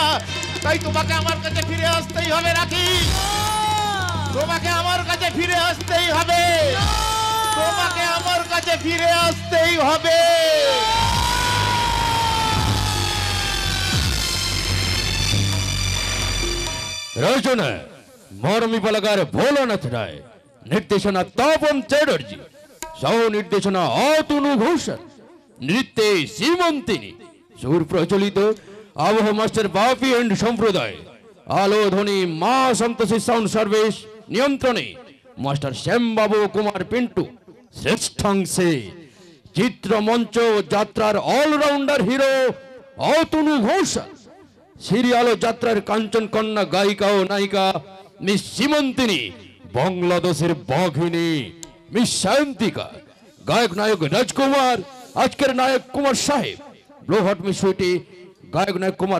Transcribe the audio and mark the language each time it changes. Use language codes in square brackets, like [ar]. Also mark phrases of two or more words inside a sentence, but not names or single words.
[bn] তাই তোমাকে আমার কাছে ফিরে আসতেই হবে রাখি, তোমাকে আমার কাছে ফিরে আসতেই হবে, তোমাকে আমার কাছে ফিরে আসতেই হবে। রচনা মরমী পালাকার ভোলানাথ রায়, নির্দেশনা তাপন চ্যাটার্জি, সহ নির্দেশনা অতনু ঘোষাল, নৃত্যে সীমন্তিনী, সুর প্রচলিত আবহ মাস্টার বাপি এন্ড সম্প্রদায়, আলো ধ্বনি মা সন্তোষী সাউন্ড সার্ভিস নিয়ন্ত্রণে মাস্টার श्याम बाबू कुमार पिंटू, শ্রেষ্ঠাংশে চিত্রমঞ্চ যাত্রার অলরাউন্ডার হিরো অতনু ঘোষ, সিরিয়াল ও যাত্রার কাঞ্চন কন্যা গায়িকা ও নায়িকা মিস সীমন্তিনী, বাংলাদেশের বাঘিনী মিস সায়ন্তিকা, গায়ক নায়ক রাজকুমার, আজকের নায়ক কুমার সাহেব, ব্লোহট মিস সুইটি, গায়ক নায়ক কুমার